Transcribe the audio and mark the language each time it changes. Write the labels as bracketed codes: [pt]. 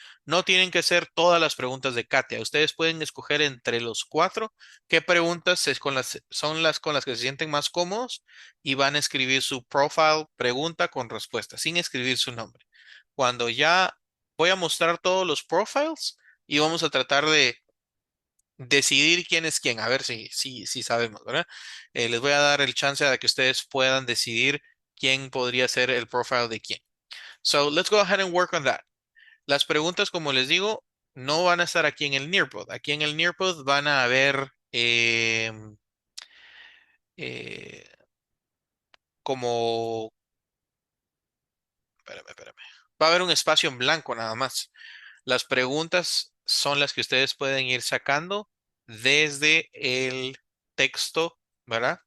[es] No tienen que ser todas las preguntas de Katia. Ustedes pueden escoger entre los 4 qué preguntas son las con las que se sienten más cómodos y van a escribir su profile, pregunta con respuesta, sin escribir su nombre. Cuando ya voy a mostrar todos los profiles y vamos a tratar de decidir quién es quién, a ver si sabemos, ¿verdad? Les voy a dar el chance de que ustedes puedan decidir quién podría ser el profile de quién. [en] So, let's go ahead and work on that. [es] Las preguntas, como les digo, no van a estar aquí en el Nearpod. Aquí en el Nearpod van a haber eh, como... Espérame. Va a haber un espacio en blanco nada más. Las preguntas son las que ustedes pueden ir sacando desde el texto, ¿verdad?